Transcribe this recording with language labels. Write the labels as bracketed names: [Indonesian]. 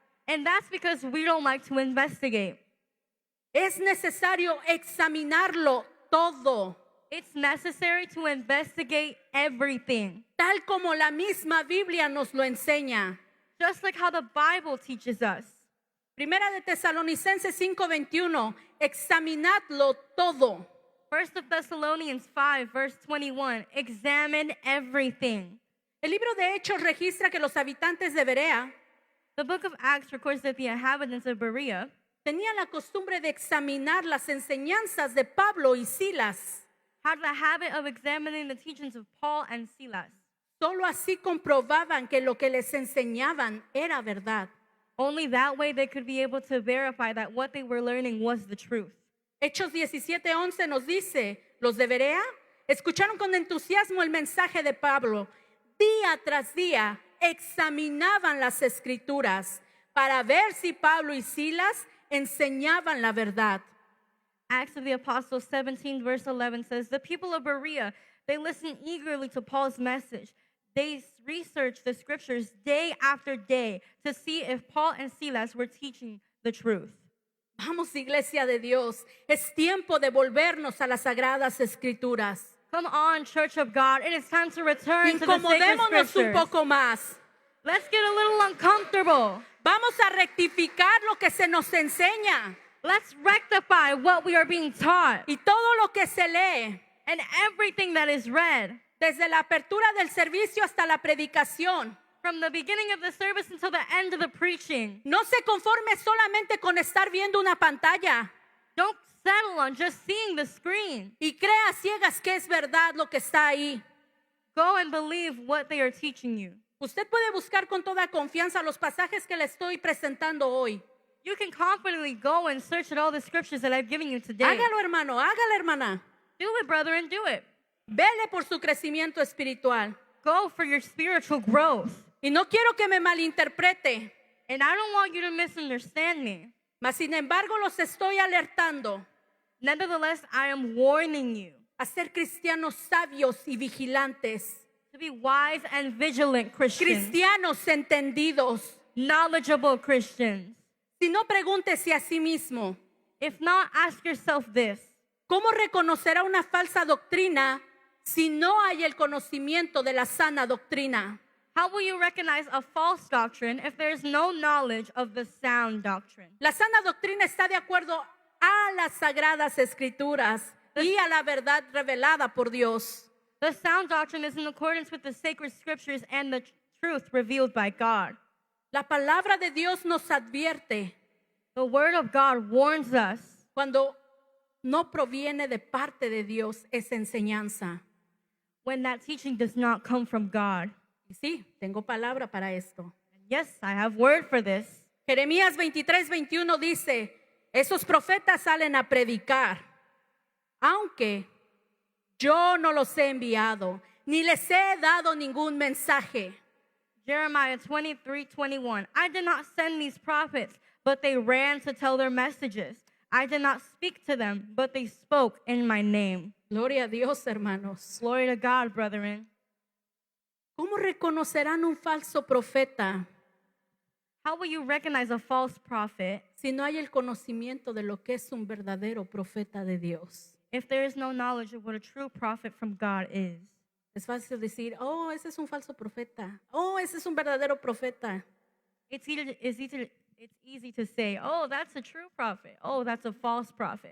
[English] And that's because we don't like to investigate. [Spanish] Es necesario examinarlo todo, [English] It's necessary to investigate everything, [Spanish] tal como la misma Biblia nos lo enseña. [English] just like how the Bible teaches us. [Spanish] Primera de Tesalonicenses 5:21, examinadlo todo. [English] 1 Thessalonians 5, verse 21, examine everything. [Spanish] El libro de Hechos registra que los habitantes de Berea [English] The book of Acts records that the inhabitants of Berea [Spanish] tenían la costumbre de examinar las enseñanzas de Pablo y Silas. [English] had the habit of examining the teachings of Paul and Silas. [Spanish] Solo así comprobaban que lo que les enseñaban era verdad. [English] Only that way they could be able to verify that what they were learning was the truth. [Spanish] Hechos 17:11 nos dice, los de Berea escucharon con entusiasmo el mensaje de Pablo. Día tras día examinaban las escrituras para ver si Pablo y Silas enseñaban la verdad. [English] Acts of the Apostles 17, verse 11 says, the people of Berea, they listened eagerly to Paul's message. They researched the scriptures day after day to see if Paul and Silas were teaching the truth. [Spanish] Vamos, Iglesia de Dios, es tiempo de volvernos a las sagradas escrituras. [English] Come on, Church of God, it is time to return to the sacred [Spanish] Incomodémonos un [English] scriptures. [Spanish] poco más. [English] Let's get a little uncomfortable. [Spanish] Vamos a rectificar lo que se nos enseña [English] Let's rectify what we are being taught [Spanish] y todo lo que se lee, [English] and everything that is read. [Spanish] desde la apertura del servicio hasta la predicación. [English] From the beginning of the service until the end of the preaching. [Spanish] No se conforme solamente con estar viendo una pantalla [English] Don't settle on just seeing the screen. [Spanish] y crea ciegas que es verdad lo que está ahí. [English] Go and believe what they are teaching you. [Spanish] Usted puede buscar con toda confianza los pasajes que le estoy presentando hoy. [English] You can confidently go and search at all the scriptures that I've given you today. [Spanish] Hágalo, hermano, hágala, hermana. [English] Do it, brother, and do it. [Spanish] Vele por su crecimiento espiritual. [English] Go for your spiritual growth. [Spanish] Y no quiero que me malinterprete, [English] And I don't want you to misunderstand me. [Spanish] mas sin embargo los estoy alertando [English] Nevertheless, I am warning you [Spanish] a ser cristianos sabios y vigilantes, [English] to be wise and vigilant Christians, [Spanish] cristianos entendidos. [English] knowledgeable Christians. [Spanish] Si no, pregúntese a sí mismo, [English] If not, ask yourself this. [Spanish] ¿cómo reconocerá una falsa doctrina si no hay el conocimiento de la sana doctrina? [English] How will you recognize a false doctrine if there's no knowledge of the sound doctrine? [Spanish] La sana doctrina está de acuerdo a las sagradas escrituras y a la verdad revelada por Dios. [English] The sound doctrine is in accordance with the sacred scriptures and the truth revealed by God. [Spanish] La palabra de Dios nos advierte [English] The word of God warns us [Spanish] cuando no proviene de parte de Dios esa enseñanza. [English] when that teaching does not come from God. [Spanish] Y sí, tengo palabra para esto. [English] Yes, I have word for this. [Spanish] Jeremías 23:21 dice, esos profetas salen a predicar, aunque yo no los he enviado, ni les he dado ningún mensaje. [English] Jeremiah 23:21. I did not send these prophets, but they ran to tell their messages. I did not speak to them, but they spoke in my name. [Spanish] Gloria a Dios, hermanos. [English] Glory to God, brethren. [Spanish] ¿Cómo reconocerán un falso profeta [English] How will you recognize a false prophet [Spanish] si no hay el conocimiento de lo que es un verdadero profeta de Dios? [English] if there is no knowledge of what a true prophet from God is? [Spanish] Es fácil decir, oh, ese es un falso profeta. Oh, ese es un verdadero profeta. [English] It's easy to say, oh, that's a true prophet. Oh, that's a false prophet.